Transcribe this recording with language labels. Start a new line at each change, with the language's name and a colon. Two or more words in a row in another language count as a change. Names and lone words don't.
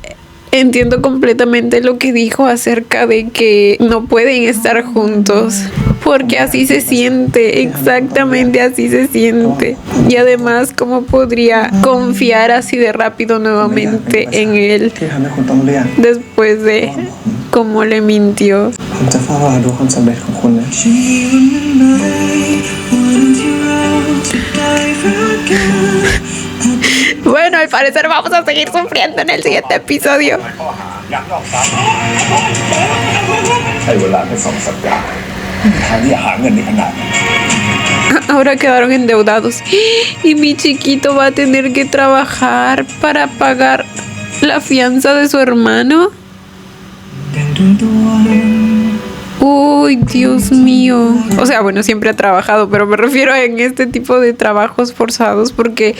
Spanish: Entonces entiendo completamente lo que dijo acerca de que no pueden estar juntos. Porque así se siente, exactamente así se siente. Y además, ¿cómo podría confiar así de rápido nuevamente en él
Thai: ที่ทำให้คุณต้องเลือก
Spanish: después de cómo le mintió?
Thai: ผมจะเฝ้ารอดูความสำเร็จของคุณนะ
Spanish: Bueno, al parecer vamos a seguir sufriendo en el siguiente episodio.
Thai: ข้อหายักยอกทรัพย์ ใช้เวลาแค่2 สัปดาห์ทางที่จะหาเงินในขนาดนั้น
Spanish: Ahora quedaron endeudados. Y mi chiquito va a tener que trabajar para pagar la fianza de su hermano. Uy, Dios mío. O sea, bueno, siempre ha trabajado, pero me refiero en este tipo de trabajos forzados porque...